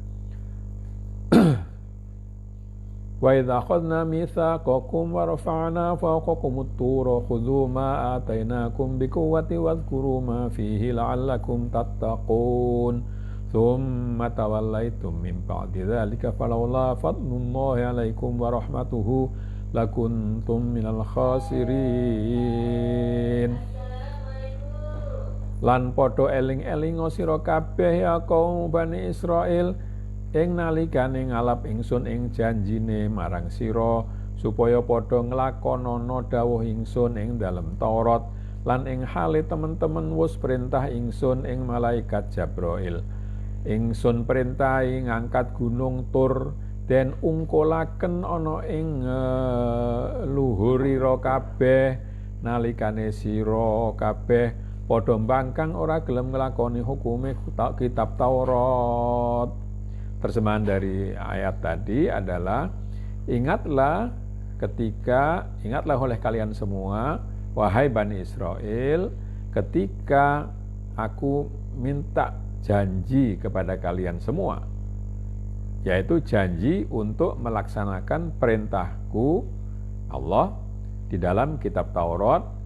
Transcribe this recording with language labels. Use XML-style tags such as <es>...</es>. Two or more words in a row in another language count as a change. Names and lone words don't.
<ar>وإذ أخذنا ميثاقكم ورفعنا فوقكم الطور خذوا ما آتيناكم بقوة واذكروا ما فيه لعلكم تتقون ثم توليتم من بعد ذلك فلولا فضل الله عليكم ورحمته لكنتم من الخاسرين.</ar> <jv>Lan padha eling-eling sira kabeh ya kaum Bani Israil ing nalikane ngalap ingsun ing janjine marang sira supaya padha nglakonana dawuh ingsun ing dalem Taurat lan ing hale temen-temen wis perintah ingsun ing malaikat Jabrail. Ingsun perintahi ngangkat gunung Tur den ungkulaken ana ing luhurira kabeh nalikane sira kabeh padha mbangkang ora gelem nglakoni hukume kitab Taurat.</jv> <id>Terjemahan dari ayat tadi adalah ingatlah oleh kalian semua wahai Bani Israel ketika aku minta janji kepada kalian semua, yaitu janji untuk melaksanakan perintahku Allah di dalam kitab Taurat</id>